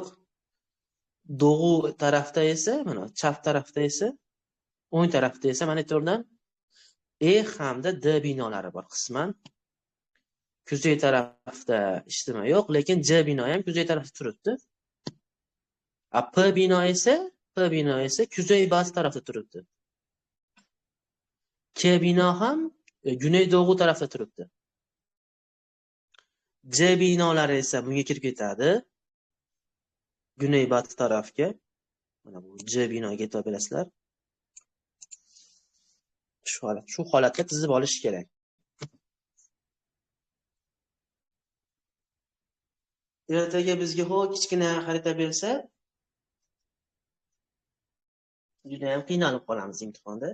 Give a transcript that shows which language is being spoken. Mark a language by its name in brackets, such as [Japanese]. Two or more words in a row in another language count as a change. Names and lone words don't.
[Uzbek] Doğu tarafda esa, mana chap tarafda esa, o'ng tarafda esa monitordan E hamda D binolari bor qisman. Kuzey tarafda hech nima yo'q, lekin C bino ham kuzey tarafda turibdi. P bino esa [Turkish] kuzey batı [Uzbek] tarafda turibdi. K bino ham [Turkish] güney-doğu [Uzbek] tarafda turibdi. C binolari esa bunga kirib ketadi. [Turkish] Güney-batı [Uzbek] tarafga. Mana bu C binoga yetib bilasizlar. Shu holatda tizib olish kerak. Ertaga bizga kichkina xarita bersa, juda ham qiynalib qolamiz imtihonda.